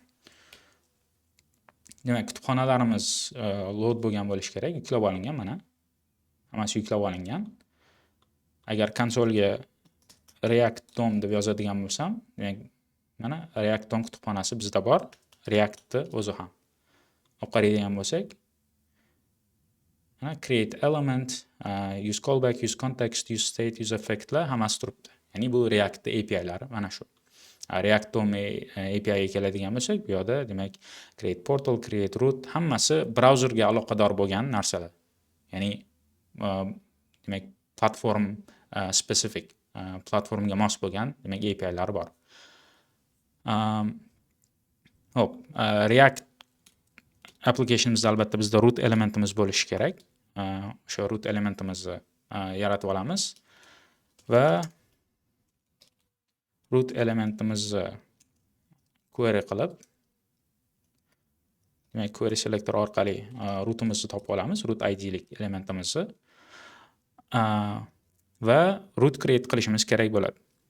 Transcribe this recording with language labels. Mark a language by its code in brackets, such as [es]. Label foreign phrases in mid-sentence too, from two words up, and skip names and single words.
[uz] Demak, kutubxonalarimiz load bo'lgan bo'lishi kerak, yuklab olingan mana. Hammasi yuklab olingan. Agar konsolga React DOM deb yozadigan bo'lsam, demak mana React DOM kutubxonasi bizda bor, React'ni o'zi ham. Olib qaraydigan bo'lsak, mana [en] create element, use callback, use context, use state, [uz] use effectlar hammasi turibdi. Ya'ni bu React API'lari mana shu. React DOM API ga keladigan bo'lsak, bu yerda demak [en] create portal, create root [uz] hammasi brauzerga aloqador bo'lgan narsalar. Ya'ni demak [en] platform specific, [uz] platformga mos bo'lgan demak API'lari bor. Hop, React applicationimizda albatta bizda root elementimiz bo'lishi kerak. O'sha root elementimizni yaratib olamiz va root elementimizni query qilib, demak [en] query selector [uz] orqali rootimizni topib olamiz, root id'lik elementimizni va root create qilishimiz kerak bo'ladi.